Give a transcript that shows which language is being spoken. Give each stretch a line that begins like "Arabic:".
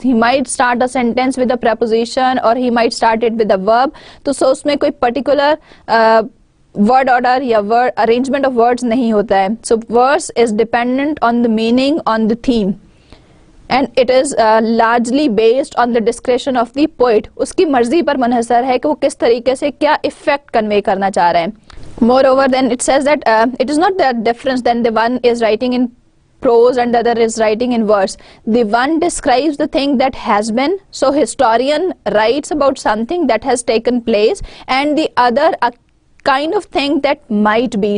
English: He might start a sentence with a preposition or he might start it with a verb, तो so
Hindi: उसमें कोई
English: particular word order या word arrangement of words
Hindi: नहीं होता है.
English: So verse is dependent on the meaning, on the theme, and it is largely based on the discretion of the poet.
Hindi: उसकी मर्जी पर मुनहसर है कि वो किस तरीके से क्या effect convey करना चाह रहे हैं.
English: Moreover, then it says that it is not that difference then the one is writing in prose and the other is writing in verse. The one describes the thing that has been, so historian writes about something that has taken place, and the other a kind of thing that might be.